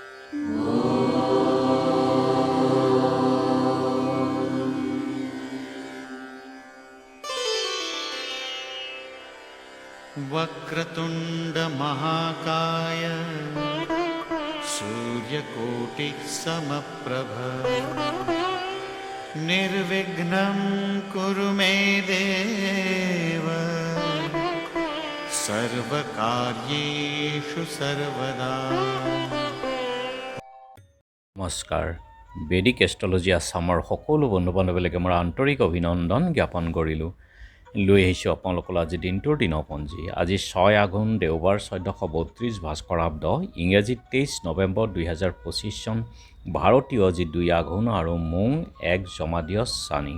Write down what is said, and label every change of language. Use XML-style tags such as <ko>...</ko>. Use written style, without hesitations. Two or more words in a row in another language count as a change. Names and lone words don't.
<sa>वक्रतुंड महाकाय सूर्यकोटिः समप्रभ निर्विघ्नं कुरु मे देव सर्वकार्येषु सर्वदा।</sa> <as>নমস্কাৰ বেদিক এষ্ট্ৰলজি আছামৰ সকলো বন্ধু বান্ধৱীলৈকে মোৰ আন্তৰিক অভিনন্দন জ্ঞাপন কৰিলোঁ। লৈ আহিছোঁ আপোনালোকৰ আজি দিনটোৰ দিনপঞ্জী। আজি 6 আঘোণ দেওবাৰ 1432 ভাস্কৰাব্দ, ইংৰাজী 23 নৱেম্বৰ 2025 চন, ভাৰতীয় আজি 2 আঘোণ আৰু মোং 1 জমাদিয় চানি।</as>